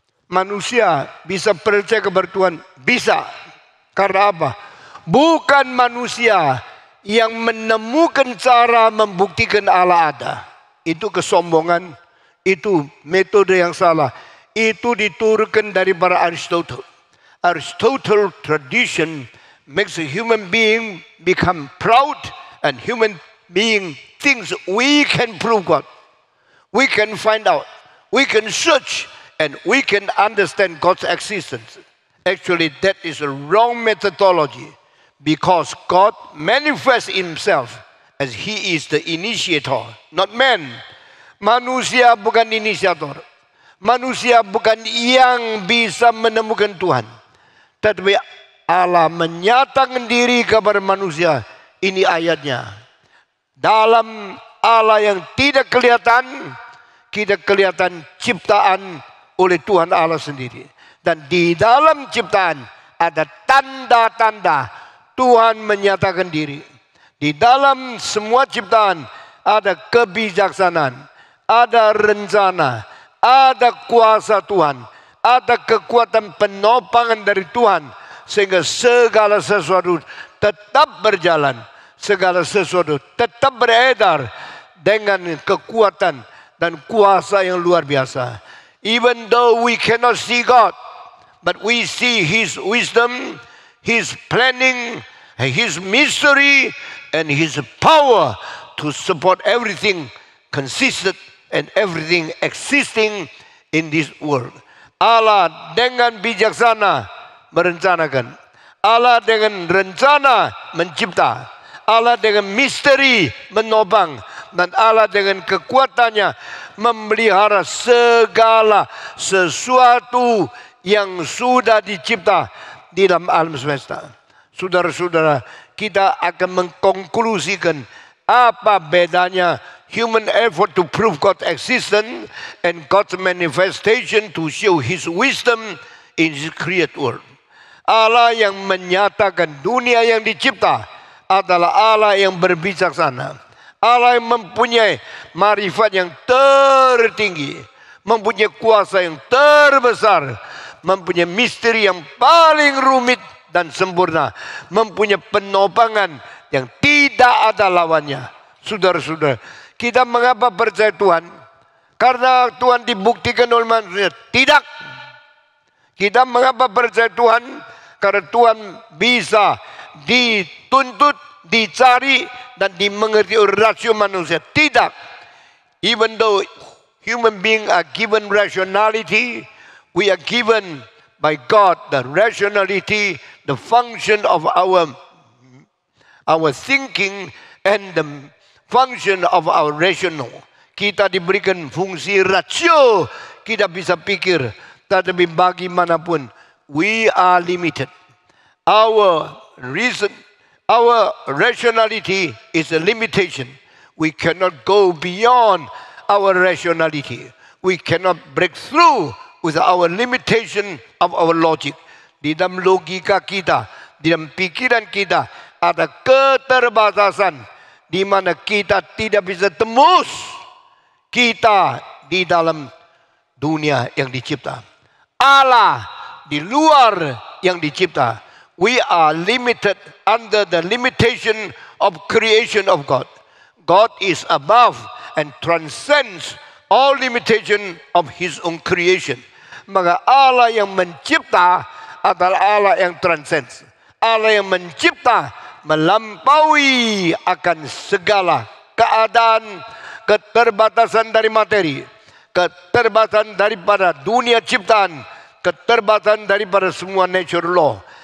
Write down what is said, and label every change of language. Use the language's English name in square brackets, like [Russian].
[Indonesian] Manusia bisa percaya kepada Tuhan? Bisa. Karena apa? Bukan manusia yang menemukan cara membuktikan Allah ada. Itu kesombongan, itu metode yang salah. Itu diturunkan dari para Aristotle. [English] Aristotle tradition makes a human being become proud, and human being thinks we can prove God. We can find out. We can search, and we can understand God's existence. Actually, that is a wrong methodology. Because God manifests himself as he is the initiator, not man. [Indonesian] Manusia bukan inisiator. Manusia bukan yang bisa menemukan Tuhan. Tetapi Allah menyatakan diri kepada manusia. Ini ayatnya. Dalam Allah yang tidak kelihatan, kita kelihatan ciptaan oleh Tuhan Allah sendiri. Dan di dalam ciptaan ada tanda-tanda Tuhan menyatakan diri. Di dalam semua ciptaan ada kebijaksanaan, ada rencana, ada kuasa Tuhan, ada kekuatan penopangan dari Tuhan. Sehingga segala sesuatu tetap berjalan, segala sesuatu tetap beredar dengan kekuatan dan kuasa yang luar biasa. [English] Even though we cannot see God, but we see His wisdom, His planning, His mystery, and His power to support everything consistent and everything existing in this world. [Indonesian] Allah dengan bijaksana merencanakan. Allah dengan rencana mencipta. Allah dengan misteri menopang. Dan Allah dengan kekuatannya memelihara segala sesuatu yang sudah dicipta di dalam alam semesta. Saudara-saudara, kita akan mengkonklusikan apa bedanya [English] human effort to prove God's existence and God's manifestation to show His wisdom in His created world. [Indonesian] Allah yang menyatakan dunia yang dicipta adalah Allah yang berbijaksana. Allah yang mempunyai marifat yang tertinggi, mempunyai kuasa yang terbesar, mempunyai misteri yang paling rumit dan sempurna, mempunyai penopangan yang tidak ada lawannya. Saudara-saudara, kita mengapa percaya Tuhan? Karena Tuhan dibuktikan oleh manusia? Tidak. Kita mengapa percaya Tuhan? Karena Tuhan bisa dituntut, dicari, dan dimengerti oleh rasio manusia. Tidak. [English] Even though human beings are given rationality, we are given by God the rationality, the function of our thinking, and the function of our rational. [Indonesian] Kita diberikan fungsi rasio, kita bisa pikir, tetapi bagaimanapun [English] we are limited. Our reason, our rationality is a limitation. We cannot go beyond our rationality. We cannot break through with our limitation of our logic. [Indonesian] Di dalam logika kita, di dalam pikiran kita ada keterbatasan di mana kita tidak bisa tembus kita di dalam dunia yang dicipta. Allah di luar yang dicipta. [English] We are limited under the limitation of creation of God. God is above and transcends all limitation of His own creation. [Indonesian] Maka Allah yang mencipta adalah Allah yang transcends. Allah yang mencipta melampaui akan segala keadaan, keterbatasan dari materi, keterbatasan daripada dunia ciptaan, keterbatasan daripada semua nature law.